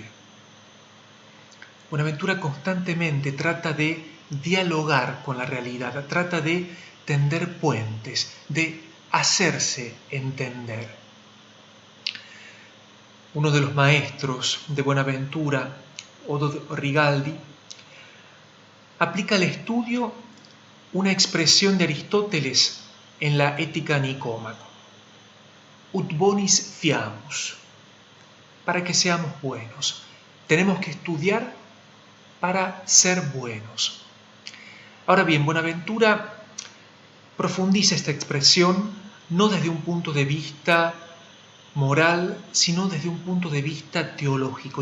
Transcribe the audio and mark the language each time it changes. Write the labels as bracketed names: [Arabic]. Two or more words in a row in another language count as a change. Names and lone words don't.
[Spanish] Bonaventura constantemente trata de dialogar con la realidad, trata de tender puentes, de hacerse entender. Uno de los maestros de Bonaventura, Odo Rigaldi, aplica al estudio una expresión de Aristóteles en la Ética Nicómaco: [Latin] ut bonis fiamus, [Spanish] para que seamos buenos. Tenemos que estudiar para ser buenos. Ahora bien, Bonaventura profundiza esta expresión no desde un punto de vista moral, sino desde un punto de vista teológico.